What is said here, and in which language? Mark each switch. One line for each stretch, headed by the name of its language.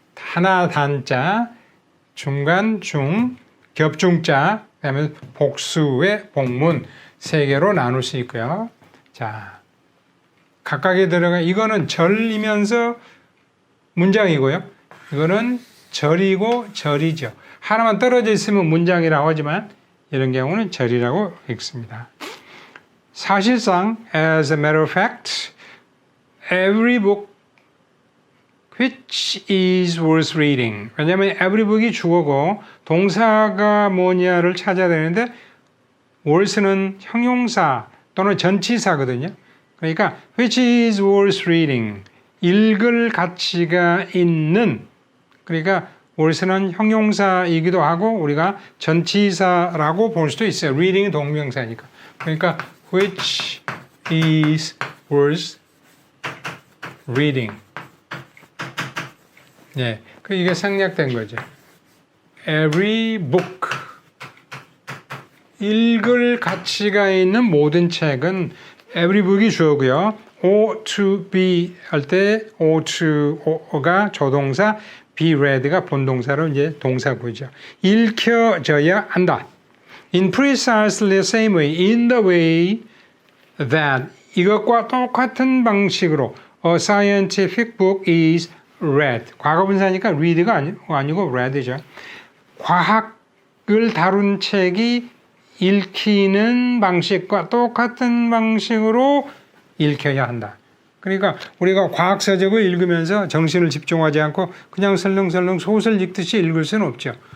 Korean: 하나 단자, 중간 중, 겹중자, 그다음에 복수의 복문 세 개로 나눌 수 있고요. 자, 각각에 들어가 이거는 절이면서 문장이고요. 이거는 절이고 절이죠. 하나만 떨어져 있으면 문장이라고 하지만 이런 경우는 절이라고 읽습니다. 사실상
English: as a matter of fact, every book which is worth reading.
Korean: 왜냐하면
English: every book
Korean: 이 주어고 동사가 뭐냐를 찾아야 되는데 worth는 형용사 또는 전치사거든요. 그러니까
English: which is worth reading.
Korean: 읽을 가치가 있는. 그러니까 worth는 형용사이기도 하고 우리가 전치사라고 볼 수도 있어요. reading이 동명사니까. 그러니까
English: which is worth reading.
Korean: 네, 이게 생략된 거죠.
English: Every book.
Korean: 읽을 가치가 있는 모든 책은
English: every book
Korean: 이 주어고요.
English: ought to be
Korean: 할 때 ought to가 조동사, be read가 본동사로 이제 동사구죠. 읽혀져야 한다.
English: In precisely the same way, in the way that
Korean: 이것과 똑같은 방식으로
English: a scientific book is read.
Korean: 과거분사니까 read가 아니고 read죠. 과학을 다룬 책이 읽히는 방식과 똑같은 방식으로 읽혀야 한다. 그러니까 우리가 과학서적을 읽으면서 정신을 집중하지 않고 그냥 설렁설렁 소설 읽듯이 읽을 수는 없죠.